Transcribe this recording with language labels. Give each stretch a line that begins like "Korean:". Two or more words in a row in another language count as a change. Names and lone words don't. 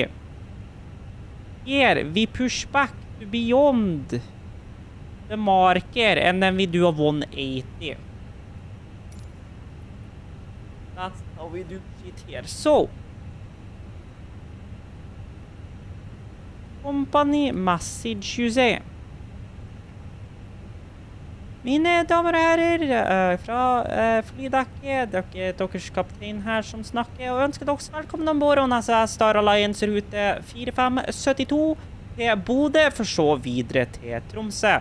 English: Here we push back to beyond the marker and then we do a 180. That's how we do it here. So, company message, you say.
Norwegian: Mine damer og herrer, fra flydekket, deres kaptein her som snakker, og ønsker dere velkommen ombord on SAS Star Alliance rute 4572 til Bodø, for så videre til Tromsø.